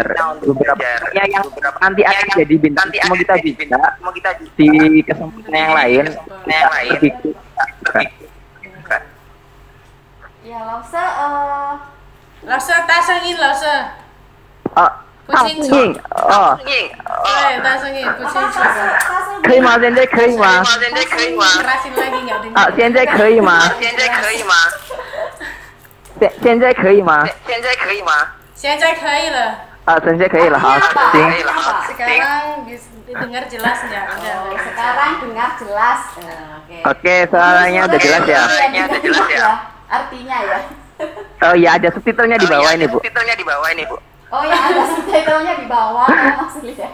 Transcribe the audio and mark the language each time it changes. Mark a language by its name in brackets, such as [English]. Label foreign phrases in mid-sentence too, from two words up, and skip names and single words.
[Indonesian] Beberapa yang nanti akan jadi bintang semua kita bisa di kesempatan yang lain. Ya, Lause Lause tasengin Lause. Tasengin. Oh. [Chinese] 对，大声一点，不清楚。可以吗？现在可以吗？ [Indonesian] Kerasin lagi nggak dengar. [Chinese] 现在可以吗？现在可以吗？现在可以了。现在可以了，好，行。 [Indonesian] Sekarang dengar jelas nggak? Udah. sekarang dengar jelas. Oke, suaranya udah jelas ya. Artinya ya. Oh iya, ada subtitlenya di bawah ini, Bu. Oh ya, ada subtitlenya di bawah maksudnya.